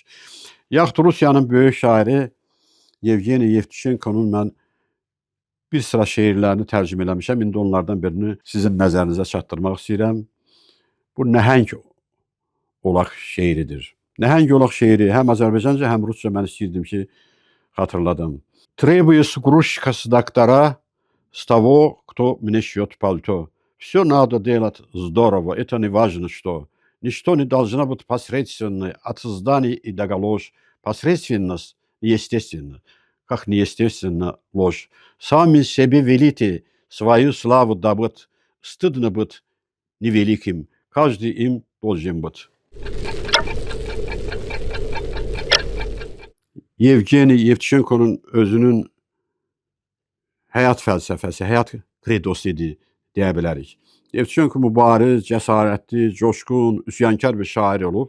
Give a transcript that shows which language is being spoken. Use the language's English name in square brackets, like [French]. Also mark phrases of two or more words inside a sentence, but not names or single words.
[Azerbaijani] Yaxud Rusiyanın böyük şairi Yevgeni Yevtushenkonun mən bir sıra şeirlərini tərcümə eləmişəm. İndi onlardan birini sizin nəzərinizə çatdırmaq istəyirəm. Bu nəhəng olaq şeiridir. Nəhəng olaq şeiri həm Azərbaycanca, həm rusca mən istəyirdim ki, xatırladım. [Russian] Требую грузчика с доктора с того, кто мне шьет пальто. Все надо делать здорово, это не важно что. Ничто не должно быть посредственное от зданий и до галош. Посредственность неестественна, как неестественна ложь. Сами себе велите свою славу добыть. Стыдно быть невеликим, каждый им должен быть. [Azerbaijani] Yevgeni Yevtushenko'nun özünün həyat fəlsəfəsi, həyat kredosu idi deyə bilərik. Yevtushenko mübariz, cəsarətli, coşqun, üsyankar bir şair olub.